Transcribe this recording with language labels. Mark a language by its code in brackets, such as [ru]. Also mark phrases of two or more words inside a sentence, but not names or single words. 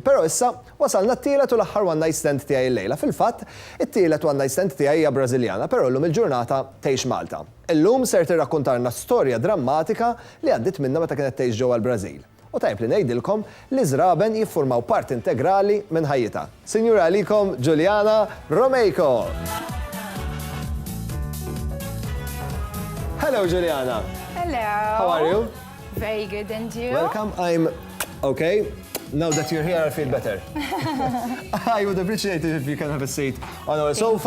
[mt] Però issa wasalna t-tielet u l-aħħar [en] One Night Stand [mt] tiegħi llejla. Fil-fatt, it-tielet [en] One Night Stand [mt] tiegħi hija Brażiljana, però llum il-ġurnata tgħix Malta. Illum ser tirrakkuntarna storja drammatika li għaddit minnha meta kienet tgħix ġewwa l-Brażil. U tajb li ngħidilkom li żraben jiffurmaw part integrali minn ħajjitha. Sinjura għalikom Juliana Romeiko. Hello Juliana. [en] Hello. How are you? Very good, and you? Welcome. I'm okay. Now that you're here, I feel better. I would appreciate it if you can have a seat on our sofa.